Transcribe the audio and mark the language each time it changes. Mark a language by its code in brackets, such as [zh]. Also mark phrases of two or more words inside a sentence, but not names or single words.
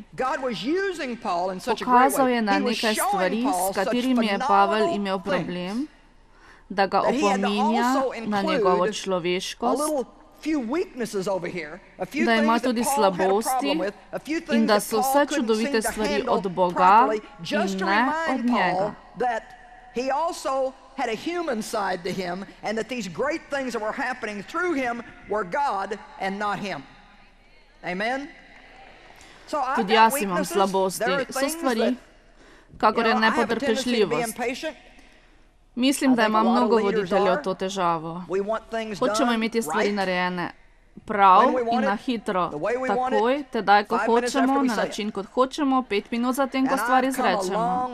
[sl] Pokazal je na nekaj stvari, s katerimi je Pavel imel problem, da ga opominja na njegovo človeškost, da ima tudi slabosti in da so vse čudovite stvari od Boga in ne od njega. [en] Had a human side to him, and that these great things that were happening through him were God and not him. Amen? [sl] Tudi jaz imam slabosti. So stvari, kakor je nepotrpežljivost. Mislim, da ima mnogo voditeljev to težavo. Hočemo imeti stvari narejene prav in na hitro, takoj, tedaj, ko hočemo, na način, kot hočemo, 5 minut zatem, ko stvar izrečemo.